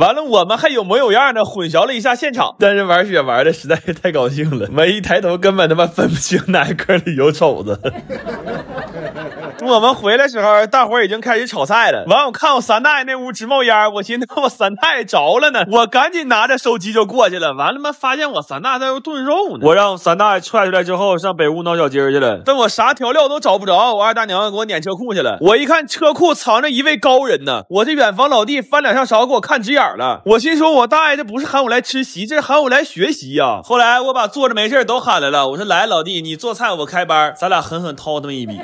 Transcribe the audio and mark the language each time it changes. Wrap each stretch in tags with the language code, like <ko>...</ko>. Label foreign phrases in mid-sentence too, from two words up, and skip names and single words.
<zh>完了我們還有模有樣的混淆了一下現場，但是玩雪玩的實在是太高興了，我一抬頭根本他媽分不清哪個裡有肘子。我們回來時候大夥已經開始炒菜了。完我看我3大爺那屋直冒煙，我尋思我3大爺着了呢，我趕緊拿着手機就過去了。完了發現我3大爺在那燉肉呢。我讓3大爺踹出來之後上北屋鬧小雞去了，但我啥調料都找不着，我二大娘給我撵車庫去了。我一看車庫藏着一位高人呢，我這遠房老弟翻2下勺給我看直眼了。我心說我大爺這不是喊我來吃席，這是喊我來學習呀。後來我把坐着沒事都喊來了，我說來老弟你做菜我開班，咱倆狠狠掏他們一筆。</zh>